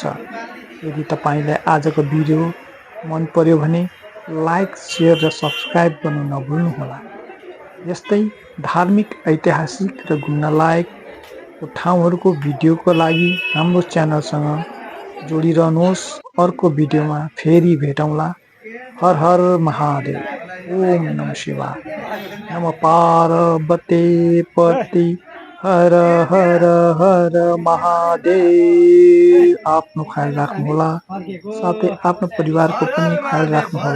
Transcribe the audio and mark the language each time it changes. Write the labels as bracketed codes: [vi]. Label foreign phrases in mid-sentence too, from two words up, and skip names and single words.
[ne] यदि तपाईँलाई आजको भिडियो मन पर्यो भने लाइक, शेयर र सब्सक्राइब गर्नु नभुल्नुहोला। यस्तै धार्मिक, ऐतिहासिक र घुम्नलायकको ठाउँहरूको भिडियोको लागि हाम्रो च्यानलसँग जोडिरहनुहोस्। अर्को भिडियोमा फेरि भेटौँला। [sa] हर हर महादेव। ओम नमः शिवाय। नमः पार्वती पति हर हर हर महादेव। [ne] आफ्नो ख्याल राख्नुहोला, साथै आफ्नो परिवारको पनि ख्याल राख्नुहोला।